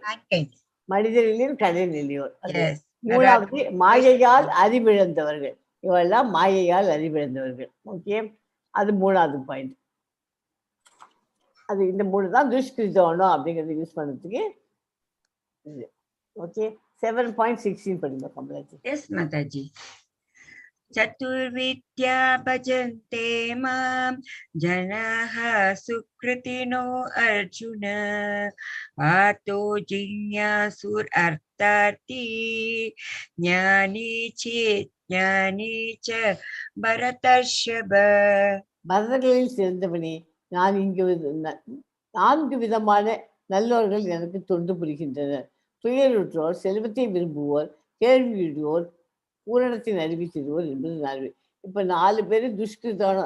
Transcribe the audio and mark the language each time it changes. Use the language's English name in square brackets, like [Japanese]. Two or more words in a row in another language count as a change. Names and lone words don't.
[Tamil] மனிதர்களின் கடைநிலையோர். மூணாவது மாயையால் அறிவிழந்தவர்கள். இவெல்லாம் மாயையால் அறிவிழந்தவர்கள். ஓகே, அது மூணாவது பாயிண்ட். அது இந்த மூணு தான் துஷ்கிருதோனம் அப்படிங்கிறது யூஸ் பண்ணுறதுக்கு. ஓகே, 7.16 படிங்க கமலாஜி. எஸ் மாதாஜி. [Sanskrit] चतुर्विद्या भजन्ते मां जनाः सुकृतिनो अर्जुन आतो जिज्ञासुरर्थार्थी ज्ञानी चेत् ज्ञानी च भरतर्षभ. [Tamil] பரதர்களில் சிறந்தவனே, நான் இங்கு 4 விதமான நல்லோர்கள் எனக்கு தொண்டு புரிகின்றனர். துயருற்றோர், செல்வத்தை விரும்புவோர், கேள்வியுடையோர், பூரணத்தின் அறிவிச்சிருவோர் என்பது 4. இப்போ 4 பேர் துஷ்கிருதானம்.